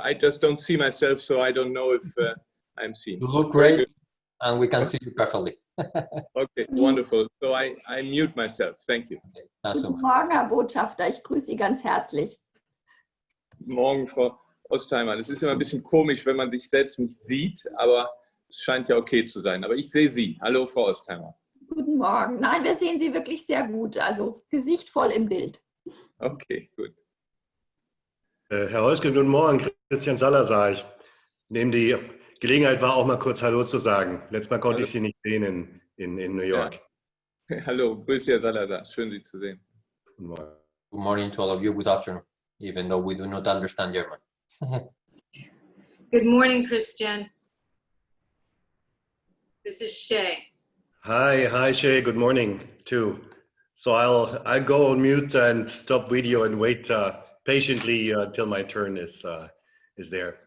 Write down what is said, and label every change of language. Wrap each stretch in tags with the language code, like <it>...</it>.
<en>I just don't see myself, so I don't know if I'm seen. You look great, and we can see you perfectly. Okay, wonderful. So I mute myself. Thank you. Okay, thanks so much.</en> <de>Guten Morgen, Herr Botschafter. Ich grüße Sie ganz herzlich. Guten Morgen, Frau Ostheimer. Es ist immer ein bisschen komisch, wenn man sich selbst nicht sieht, aber es scheint ja okay zu sein. Aber ich sehe Sie. Hallo, Frau Ostheimer. Guten Morgen. Nein, wir sehen Sie wirklich sehr gut. Also Gesicht voll im Bild. Okay, gut. Herr Heusgen, guten Morgen. Christian Salazar. Ich nehme die Gelegenheit wahr, auch mal kurz Hallo zu sagen. Letztes Mal konnte ich Sie nicht sehen in New York. Ja. Hallo, grüße Herr Salazar. Schön, Sie zu sehen. Guten Morgen.</de> <en>Good morning to all of you. Good afternoon, even though we do not understand German. Good morning, Christian. This is Shay. Hi, Shay. Good morning, too. So I'll go on mute and stop video and wait patiently until my turn is there.</en>